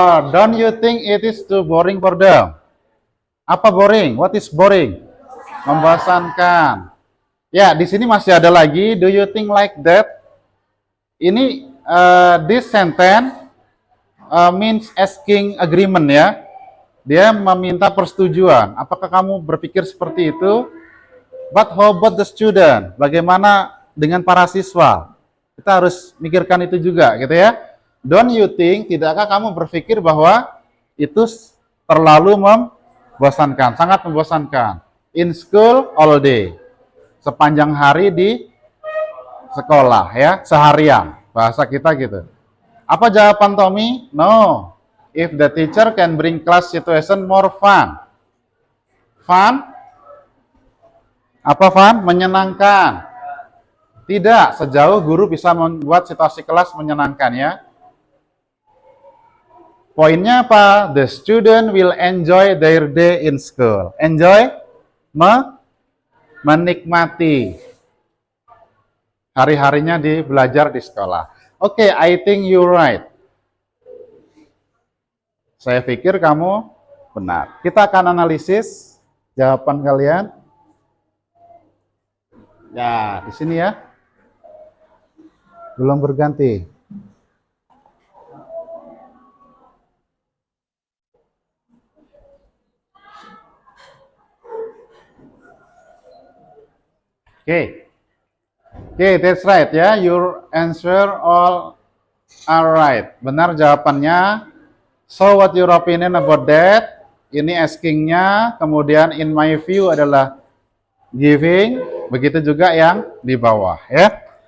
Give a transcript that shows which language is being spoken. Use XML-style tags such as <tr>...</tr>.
<en>Don't you think it is too boring for them? Apa boring? What is boring?</en> <id>Membosankan. Ya, di sini masih ada lagi.</id> <en>Do you think like that? Ini this sentence means asking agreement ya.</en> <id>Dia meminta persetujuan. Apakah kamu berpikir seperti itu?</id> <en>But how about the student?</en> <id>Bagaimana dengan para siswa? Kita harus mikirkan itu juga, gitu ya.</id> <en>Don't you think?</en> <id>Tidakkah kamu berpikir bahwa itu terlalu membosankan, sangat membosankan?</id> <en>In school all day,</en> <id>sepanjang hari di sekolah ya, seharian. Bahasa kita gitu. Apa jawaban Tommy? No.</id> <en>If the teacher can bring class situation more fun.</en> <id>Fun? Apa fun? Menyenangkan. Tidak, sejauh guru bisa membuat situasi kelas menyenangkan ya. Poinnya apa?</id> <en>The student will enjoy their day in school.</en> <id>Enjoy? Menikmati hari-harinya di belajar di sekolah.</id> <en>Oke, I think you're right.</en> <id>Saya pikir kamu benar. Kita akan analisis jawaban kalian. Ya, di sini ya. Belum berganti.</id> <en>Oke. Oke, that's right ya. Your answer all are right.</en> <id>Benar jawabannya.</id> <en>So what your opinion about that?</en> <id>Ini askingnya, kemudian</id> <en>in my view</en> <id>adalah giving, begitu juga yang di bawah ya.</id>